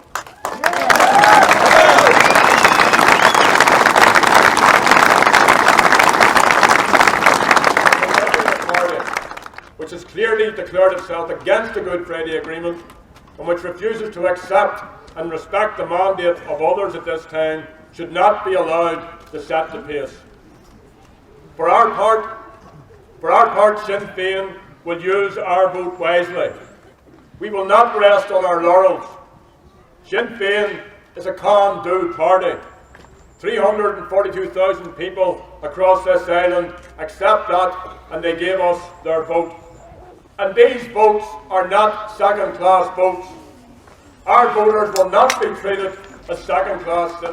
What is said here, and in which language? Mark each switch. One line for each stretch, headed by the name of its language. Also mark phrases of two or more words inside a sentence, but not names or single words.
English: Which has clearly declared itself against the Good Friday Agreement, and which refuses to accept and respect the mandate of others at this time, should not be allowed to set the pace. For our part, Sinn Féin will use our vote wisely. We will not rest on our laurels. Sinn Féin is a can-do party. 342,000 people across this island accept that, and they gave us their vote. And these votes are not second-class votes. Our voters will not be treated as second-class citizens.